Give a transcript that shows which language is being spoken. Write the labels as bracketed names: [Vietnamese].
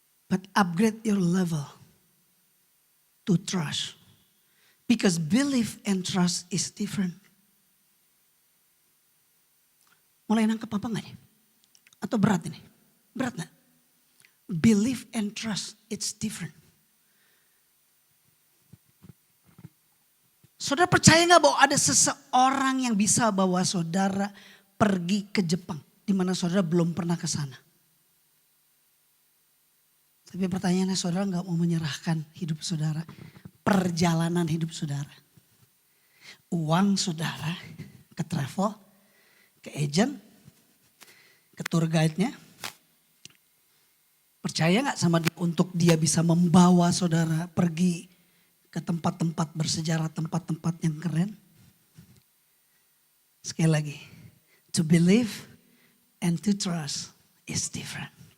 [English] But upgrade your level to trust. Because belief and trust is different. [Indonesian] Mulai nangkep apa enggak nih? Atau berat ini? Berat enggak? [English] Belief and trust, it's different. [Indonesian] Saudara percaya nggak bahwa ada seseorang yang bisa bawa saudara pergi ke Jepang, di mana saudara belum pernah ke sana? Tapi pertanyaannya, saudara nggak mau menyerahkan hidup saudara, perjalanan hidup saudara, uang saudara ke travel, ke agent, ke tour guide-nya? Percaya nggak sama dia untuk dia bisa membawa saudara pergi ke tempat-tempat bersejarah, tempat-tempat yang keren? Sekali lagi, [English] to believe and to trust is different.